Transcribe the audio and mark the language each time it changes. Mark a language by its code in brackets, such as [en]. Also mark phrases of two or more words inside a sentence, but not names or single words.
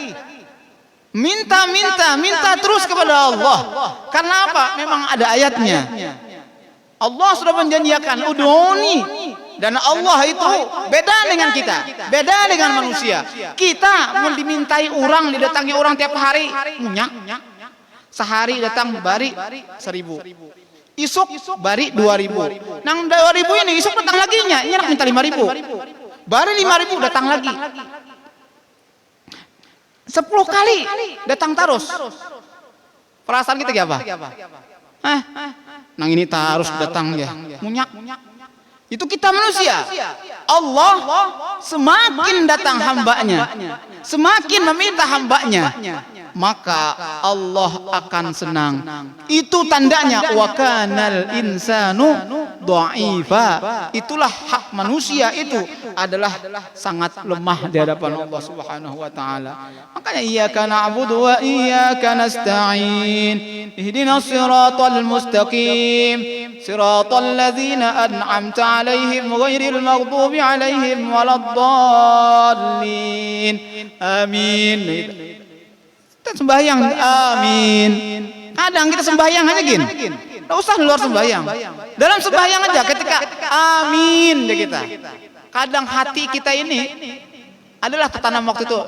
[id] Minta terus kepada Allah. Karena apa? Memang ada ayatnya. Allah sudah menjanjikan udhuni, dan Allah itu beda dengan kita, beda dengan manusia. Kita mau dimintai orang, didatangi orang tiap hari, [bjn] munyak. Sehari datang bari 1.000, isuk bari 2.000. Nang 2.000 ini isuk datang lagi nya, nyerak minta 5.000. Bari 5.000 datang lagi. 10 kali datang terus. Perasaan kita kayak apa? Nang ini terus datang ya, munyak. [id] Itu kita manusia. Allah semakin datang hambanya, semakin meminta hambanya, maka Allah akan senang. Itu tandanya [ar] وكان الإنسان ضعيفا. [id] Itulah hak manusia, itu adalah sangat lemah di hadapan [ar] الله سبحانه وتعالى. Makanya إياك نعبد وإياك نستعين. اهدنا الصراط المستقيم صراط الذين أنعمت عليهم غير المغضوب عليهم ولا الضالين. [id] Amin. Kita sembahyang, amin. Kadang kita sembahyang aja gini, nggak usah luar sembahyang. Dalam sembahyang aja ketika amin deh kita. Kadang hati kita ini adalah tertanam waktu itu.